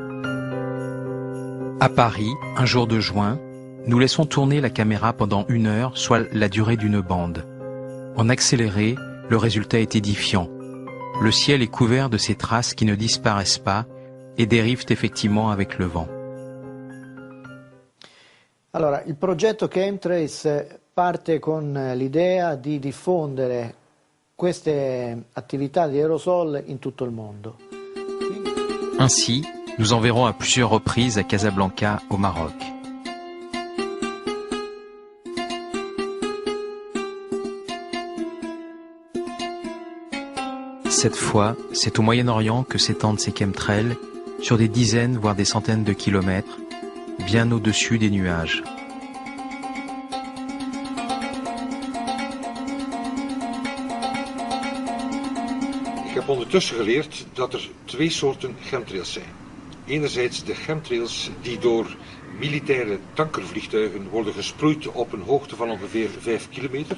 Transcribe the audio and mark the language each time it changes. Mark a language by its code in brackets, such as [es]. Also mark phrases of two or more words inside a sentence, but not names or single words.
[fr] À Paris, un jour de juin, nous laissons tourner la caméra pendant 1 heure, soit la durée d'une bande. En accéléré, le résultat est édifiant. Le ciel est couvert de ces traces qui ne disparaissent pas e dérivent effettivamente avec le vent. [it] Allora, il progetto Chemtrails parte con l'idea di diffondere queste attività di aerosol in tutto il mondo. [fr] Ainsi, nous enverrons à plusieurs reprises à Casablanca, au Maroc. Cette fois, c'est au Moyen-Orient que s'étendent ces chemtrails, sur des dizaines voire des centaines de kilomètres, bien au-dessus des nuages. [nl] Ik heb ondertussen geleerd dat er 2 soorten chemtrails zijn. Enerzijds de chemtrails die door militaire tankervliegtuigen worden gesproeid op een hoogte van ongeveer 5 kilometer.